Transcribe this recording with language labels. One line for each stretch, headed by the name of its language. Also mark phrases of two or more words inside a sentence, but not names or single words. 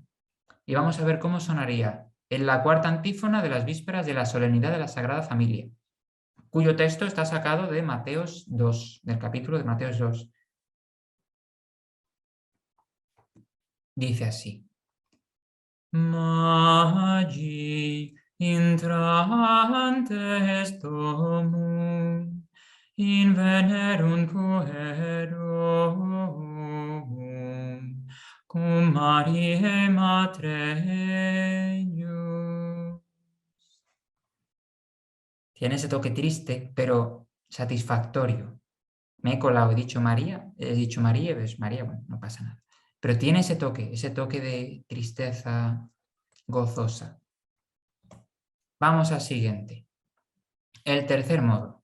Spanish: Y vamos a ver cómo sonaría en la cuarta antífona de las vísperas de la solemnidad de la Sagrada Familia, cuyo texto está sacado de Mateos 2, del capítulo de Mateos 2. Dice así.
Latin: Magi intrantes domum, in venerum puerum, cum Mariae Matre eius.
Spanish: Tiene ese toque triste, pero satisfactorio. Me he colado, he dicho María, ves María, bueno, no pasa nada. Pero tiene ese toque de tristeza gozosa. Vamos al siguiente. El tercer modo.